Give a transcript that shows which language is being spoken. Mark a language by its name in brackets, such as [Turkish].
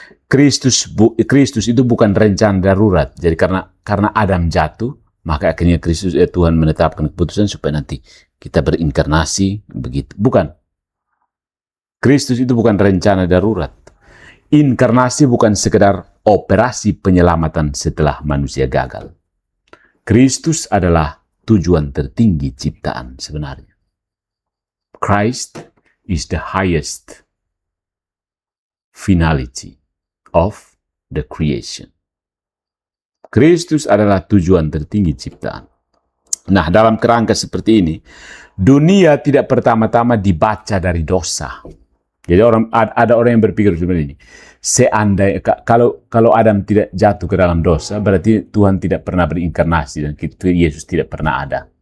[Indonesian] Kristus itu bukan rencana darurat. Jadi karena Adam jatuh, maka akhirnya Tuhan menetapkan keputusan supaya nanti kita berinkarnasi begitu. Bukan. Kristus itu bukan rencana darurat. Inkarnasi bukan sekedar operasi penyelamatan setelah manusia gagal. Kristus adalah tujuan tertinggi ciptaan sebenarnya. [English] Christ is the highest finality of the creation. [Indonesian] Kristus adalah tujuan tertinggi ciptaan. Nah, dalam kerangka seperti ini, dunia tidak pertama-tama dibaca dari dosa. Jadi ada orang yang berpikir seperti ini. Kalau Adam tidak jatuh ke dalam dosa, berarti Tuhan tidak pernah berinkarnasi dan Yesus tidak pernah ada.